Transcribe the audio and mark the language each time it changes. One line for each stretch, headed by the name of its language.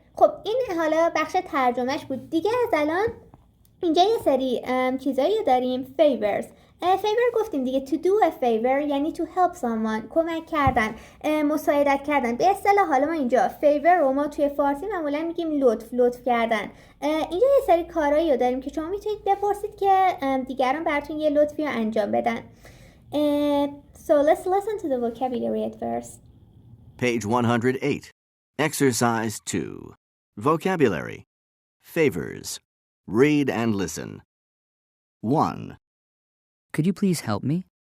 Persian: خب این حالا بخش ترجمهش بود. دیگه از الان اینجا یه سری چیزایی داریم.
English: favors.
Persian: favor گفتیم دیگه.
English: to do a favor
Persian: یعنی
English: to help someone،
Persian: کمک کردن، مساعدت کردن. به اصطلاح حالا ما اینجا favor رو ما توی فارسی معمولا میگیم لطف کردن. اینجا یه سری کارایی رو داریم که شما میتونید بپرسید که دیگران براتون یه لطفی رو انجام بدن.
English: So let's listen to the vocabulary at first. Page 108. Exercise 2. Vocabulary. Favors. Read and listen. 1, Could you please help me?